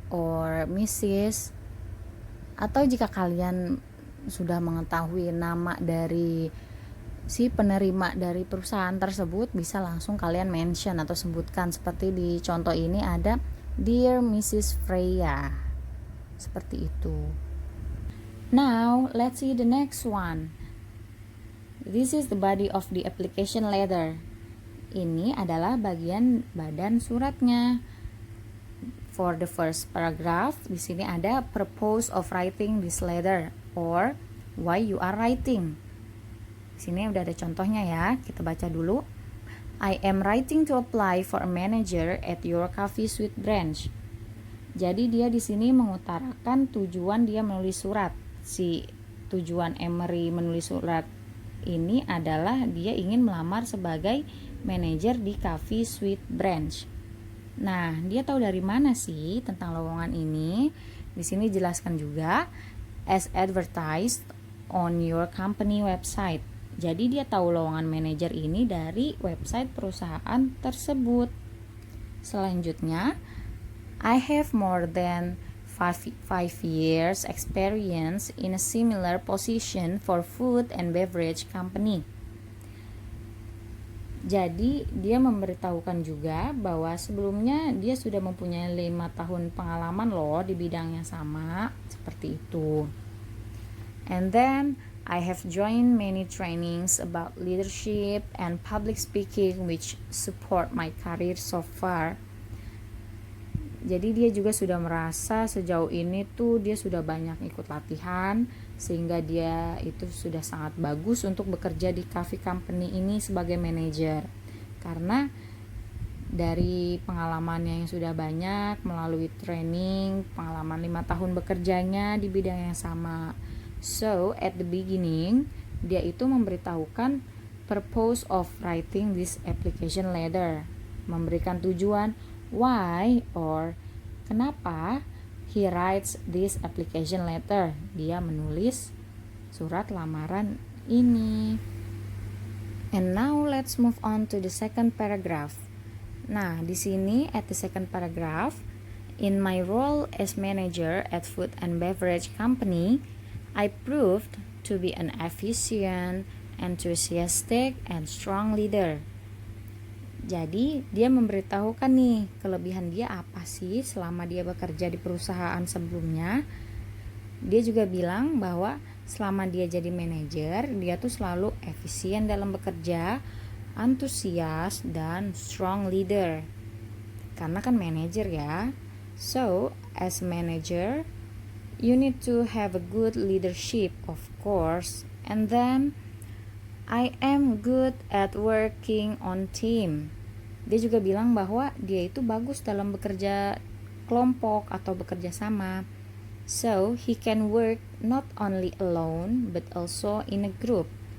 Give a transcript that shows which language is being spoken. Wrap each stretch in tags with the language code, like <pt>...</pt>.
<en>or Mrs.</en> <id>Atau jika kalian sudah mengetahui nama dari si penerima dari perusahaan tersebut, bisa langsung kalian mention atau sebutkan. Seperti di contoh ini ada</id> <en>dear</en> <id>Mrs. Freya. Seperti itu.</id> <en>Now, let's see the next one. This is the body of the application letter.</en> <id>Ini adalah bagian badan suratnya.</id> <en>For the first paragraph,</en> <id>di sini ada</id> <en>purpose of writing this letter or why you are writing.</en> <id>Di sini udah ada contohnya ya. Kita baca dulu.</id> <en>I am writing to apply for a manager at your coffee suite branch.</en> <id>Jadi dia di sini mengutarakan tujuan dia menulis surat. Si tujuan Emery menulis surat ini adalah dia ingin melamar sebagai manajer di Coffee Suite Branch. Nah, dia tahu dari mana sih tentang lowongan ini? Di sini jelaskan juga</id> <en>as advertised on your company website.</en> <id>Jadi dia tahu lowongan manajer ini dari website perusahaan tersebut. Selanjutnya,</id> <en>I have more than 5 years experience in a similar position for food and beverage company.</en> <id>Jadi dia memberitahukan juga bahwa sebelumnya dia sudah mempunyai 5 tahun pengalaman loh di bidang yang sama, seperti itu.</id> <en>And then I have joined many trainings about leadership and public speaking which support my career so far.</en> <id>Jadi dia juga sudah merasa sejauh ini tuh dia sudah banyak ikut latihan sehingga dia itu sudah sangat bagus untuk bekerja di</id> <en>coffee company</en> <id>ini sebagai manajer. Karena dari pengalamannya yang sudah banyak melalui training, pengalaman 5 tahun bekerjanya di bidang yang sama.</id> <en>So, at the beginning,</en> <id>dia itu memberitahukan</id> <en>purpose of writing this application letter,</en> <id>memberikan tujuan</id> <en>why or</en> <id>kenapa</id> <en>he writes this application letter.</en> <id>Dia menulis surat lamaran ini.</id> <en>And now let's move on to the second paragraph.</en> <id>Nah, di sini</id> <en>at the second paragraph, in my role as manager at food and beverage company, I proved to be an efficient, enthusiastic, and strong leader.</en> <id>Jadi, dia memberitahukan nih kelebihan dia apa sih selama dia bekerja di perusahaan sebelumnya. Dia juga bilang bahwa selama dia jadi manajer, dia tuh selalu efisien dalam bekerja, antusias, dan</id> <en>strong leader.</en> <id>Karena kan manajer ya.</id> <en>So, as manager, you need to have a good leadership, of course. And then, I am good at working on team.</en> <id>Dia juga bilang bahwa dia itu bagus dalam bekerja kelompok atau bekerja sama.</id> <en>So, he can work not only alone, but also in a group.</en>